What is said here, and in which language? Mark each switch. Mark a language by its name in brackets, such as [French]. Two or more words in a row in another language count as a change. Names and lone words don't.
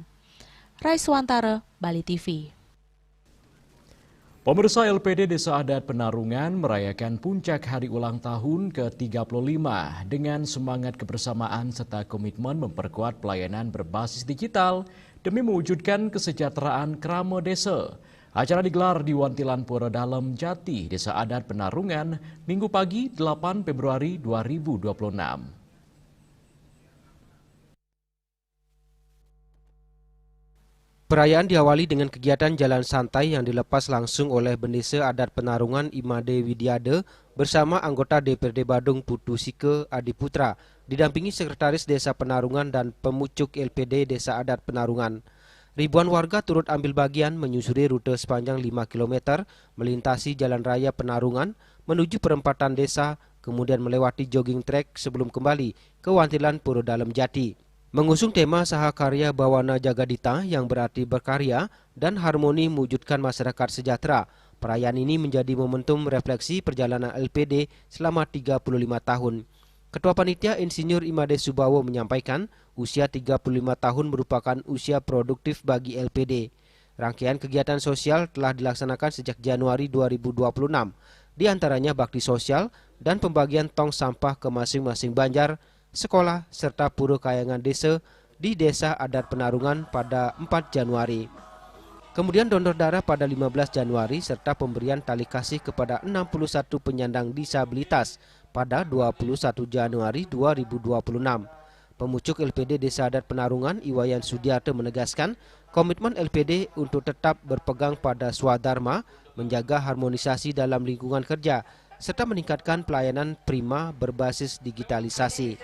[Indonesian] Raiswantara, Bali TV. Pemirsa, LPD Desa Adat Penarungan merayakan puncak hari ulang tahun ke-35 dengan semangat kebersamaan serta komitmen memperkuat pelayanan berbasis digital demi mewujudkan kesejahteraan Krama Desa. Acara digelar di Wantilan Pura Dalem Jati, Desa Adat Penarungan, Minggu pagi 8 Februari 2026. Perayaan diawali dengan kegiatan jalan santai yang dilepas langsung oleh Bendesa Adat Penarungan Imade Widiade bersama anggota DPRD Badung Putu Sike Adiputra, didampingi Sekretaris Desa Penarungan dan Pemucuk LPD Desa Adat Penarungan. Ribuan warga turut ambil bagian menyusuri rute sepanjang 5 km, melintasi Jalan Raya Penarungan, menuju perempatan desa, kemudian melewati [English] jogging track [Indonesian] sebelum kembali ke Wantilan Pura Dalem Jati. Mengusung tema Sahakarya Bawana Jagadita yang berarti berkarya dan harmoni mewujudkan masyarakat sejahtera, perayaan ini menjadi momentum refleksi perjalanan LPD selama 35 tahun. Ketua Panitia Insinyur Imade Subawo menyampaikan, Usia 35 tahun merupakan usia produktif bagi LPD. Rangkaian kegiatan sosial telah dilaksanakan sejak Januari 2026, di antaranya bakti sosial dan pembagian tong sampah ke masing-masing banjar, sekolah, serta pura kayangan desa di Desa Adat Penarungan pada 4 Januari. Kemudian donor darah pada 15 Januari serta pemberian tali kasih kepada 61 penyandang disabilitas pada 21 Januari 2026. Pemucuk LPD Desa Adat Penarungan Iwayan Sudiarto menegaskan komitmen LPD untuk tetap berpegang pada swadharma, menjaga harmonisasi dalam lingkungan kerja, serta meningkatkan pelayanan prima berbasis digitalisasi.